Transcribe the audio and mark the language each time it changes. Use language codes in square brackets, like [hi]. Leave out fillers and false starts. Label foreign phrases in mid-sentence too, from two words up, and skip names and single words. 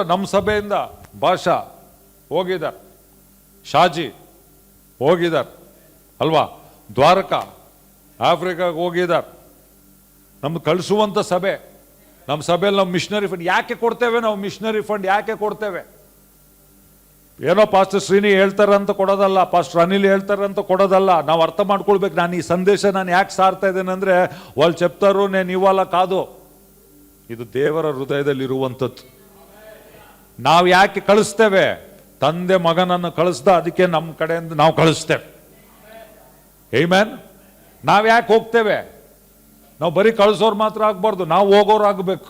[kn] ನಮ್ಮ ಸಭೆಯಿಂದ ಭಾಷಾ ಹೋಗಿದ್ದಾರೆ, ಶಾಜಿ ಹೋಗಿದ್ದಾರೆ ಅಲ್ವಾ, ದ್ವಾರಕಾ ಆಫ್ರಿಕಾಗೆ ಹೋಗಿದ್ದಾರೆ. ನಮ್ಗೆ ಕಳಿಸುವಂತ ಸಭೆ. ನಮ್ಮ ಸಭೆಯಲ್ಲಿ ನಾವು [en] missionary fund [kn] ಯಾಕೆ ಕೊಡ್ತೇವೆ? ನಾವು [en] missionary fund [kn] ಯಾಕೆ ಕೊಡ್ತೇವೆ? ಏನೋ ಪಾಸ್ಟರ್ ಶ್ರೀನಿ ಹೇಳ್ತಾರಂತ ಕೊಡೋದಲ್ಲ, ಪಾಸ್ಟರ್ ಅನಿಲ್ ಹೇಳ್ತಾರಂತ ಕೊಡೋದಲ್ಲ. ನಾವು ಅರ್ಥ ಮಾಡ್ಕೊಳ್ಬೇಕು, ನಾನು ಈ ಸಂದೇಶ ನಾನು ಯಾಕೆ ಸಾರ್ತಾ ಇದ್ದೇನೆ ಅಂದ್ರೆ, [te] వాళ్ళు చెప్తారు నేను ఇవాళ [kn] ಕಾದು, ಇದು ದೇವರ ಹೃದಯದಲ್ಲಿ ಇರುವಂಥದ್ದು. ನಾವು ಯಾಕೆ ಕಳಿಸ್ತೇವೆ? ತಂದೆ ಮಗನನ್ನು ಕಳಿಸ್ದ, ಅದಕ್ಕೆ ನಮ್ಮ ಕಡೆಯಿಂದ ನಾವು ಕಳಿಸ್ತೇವೆ. ಆಮೆನ್. ನಾವು ಯಾಕೆ ಹೋಗ್ತೇವೆ? ನಾವು ಬರೀ ಕಳಿಸೋರು ಮಾತ್ರ ಆಗ್ಬಾರ್ದು, ನಾವು ಹೋಗೋರು ಆಗಬೇಕು.